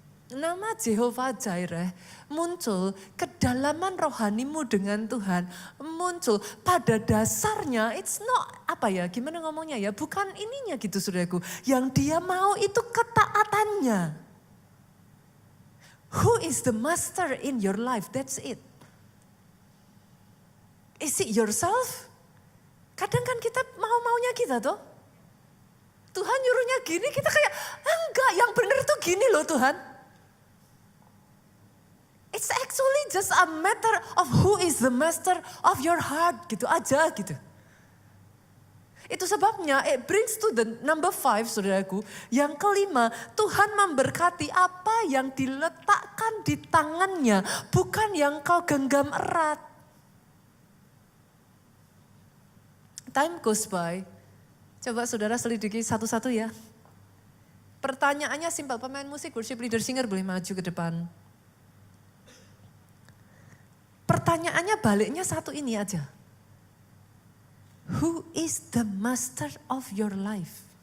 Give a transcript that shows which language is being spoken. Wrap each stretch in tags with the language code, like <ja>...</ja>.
<id>Nama Jehovah Jireh muncul, kedalaman rohanimu dengan Tuhan muncul. Pada dasarnya</id> <en>it's not</en> <id>gimana ngomongnya ya, bukan ininya gitu saudaraku. Yang dia mau itu ketaatannya.</id> <en>Who is the master in your life? That's it. Is it yourself?</en> <id>Kadang kan kita mau-maunya kita tuh. Tuhan nyuruhnya gini, kita kayak enggak, yang benar tuh gini loh Tuhan.</id> <en>It's actually just a matter of who is the master of your heart</en> <id>gitu aja gitu. Itu sebabnya</id> <en>it brings to the number 5</en> <id>saudaraku. Yang kelima, Tuhan memberkati apa yang diletakkan di tangannya, bukan yang kau genggam erat.</id> <en>Time goes by.</en> <id>Coba saudara selidiki satu-satu ya. Pertanyaannya simpel, pemain musik, worship leader, singer boleh maju ke depan. Pertanyaannya baliknya satu ini aja.</id> <en>Who is the master of your life?</en>